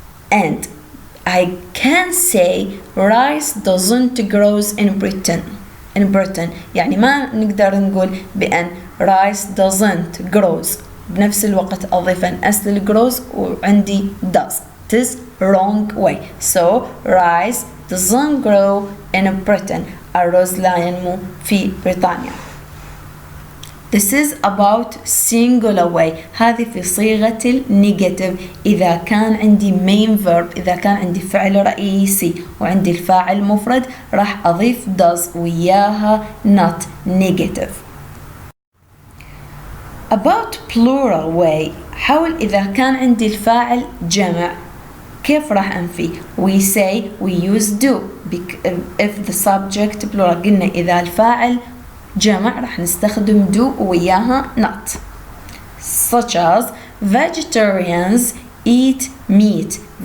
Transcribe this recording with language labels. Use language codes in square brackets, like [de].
[en] And I can say rice doesn't grows in Britain. [ar] يعني ما نقدر نقول بأن [en] rice doesn't grows [ar] بنفس الوقت أضيف أن اس للجروز وعندي does. [en] It is wrong way. So rice doesn't grow in Britain. [ar] الرز لا ينمو في بريطانيا. [en] This is about singular way. [ar] هذه في صيغة النيجاتيف. إذا كان عندي [en] main verb [ar] إذا كان عندي فعل رئيسي وعندي الفاعل مفرد راح أضيف does وياها [en] not negative. About plural way. [ar] حاول إذا كان عندي الفاعل جمع كيف راح أنفي؟ [en] We say we use do if the subject plural. [ar] قلنا إذا الفاعل جمع راح نستخدم do وياها not. [en] Such as vegetarians eat meat.